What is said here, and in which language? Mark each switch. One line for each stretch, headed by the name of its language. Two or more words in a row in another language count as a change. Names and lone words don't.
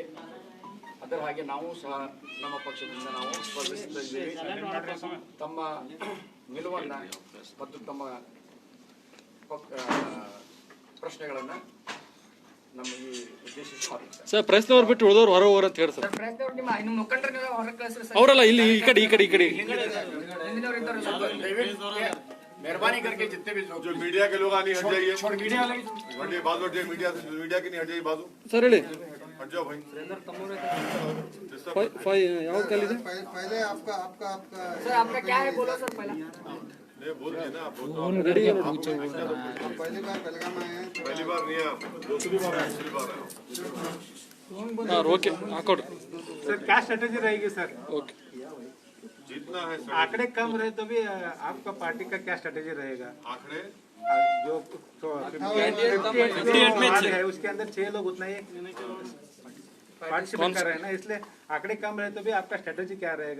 Kannada: ಅದರ ಹಾಗೆ ನಾವು ಸಹ ನಮ್ಮ ಪಕ್ಷದಿಂದ ನಾವು ಸ್ಪರ್ಧಿಸುತ್ತಿದ್ದೇವೆ. ತಮ್ಮ ನಿಲುವನ್ನ ಮತ್ತು ತಮ್ಮ ಪ್ರಶ್ನೆಗಳನ್ನ ನಮಗೆ ಉದ್ದೇಶಿಸಿ ಸರ್ ಪ್ರಶ್ನೆಯವ್ರು ಬಿಟ್ಟು ಉಳಿದವ್ರು ಹೊರ ಹೋಗ್ರ ಅಂತ ಹೇಳಿ ಸರ್. ಅವರಲ್ಲ ಇಲ್ಲಿ ಈ ಕಡೆ
Hindi: मेहरबानी करके जितने भी जो मीडिया के लोग आने हट जाइए, मीडिया की नहीं हट जाइए बाजू
Kannada: सर ಹೇಳಿ
Hindi: हट जाओ भाई।
Kannada: ಯಾವ್ದು ಕಾಲಿದೆ
Hindi: पहले आपका सर आपका क्या है बोलो सर पहला नहीं बोल रहे ना, आप रेडी है पहली बार बेलगाम आए हैं। पहली बार नहीं है, दूसरी बार
Kannada: ಹಾಂ ಓಕೆ ಹಾಕೊಡ್ರಿ
Hindi: सर क्या स्ट्रेटेजी रहेगी सर? ओके जीतना है सर। आंकड़े कम रहे तो भी आपका पार्टी का क्या स्ट्रेटेजी रहेगा? आंकड़े जो 58 है उसके अंदर 6 लोग उतना ही पार्टिसिपेट कर रहे हैं ना, इसलिए आंकड़े कम रहे तो भी आपका स्ट्रेटेजी क्या रहेगा?